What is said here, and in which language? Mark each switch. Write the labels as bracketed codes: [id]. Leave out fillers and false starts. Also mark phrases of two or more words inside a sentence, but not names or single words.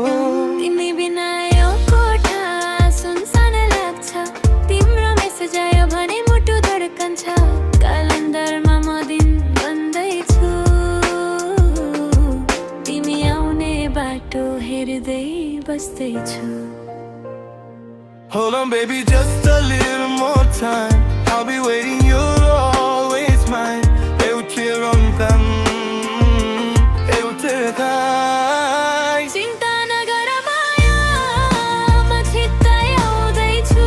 [ne] तिमी बिना यो कोठा सुनसान लाग्छ, तिम्रो मेसेज आयो भने मुटु धड्कन्छ। क्यालेन्डरमा म दिन बन्दैछु, तिमी आउने बाटो हेर्दै बस्दैछु। [en] Hold on baby, just a little more time. I'll be waiting, you're always mine. Eu te rompam, eu te dai. [ne] चिन्ता नगर माया, म छिट्टै आउँदैछु।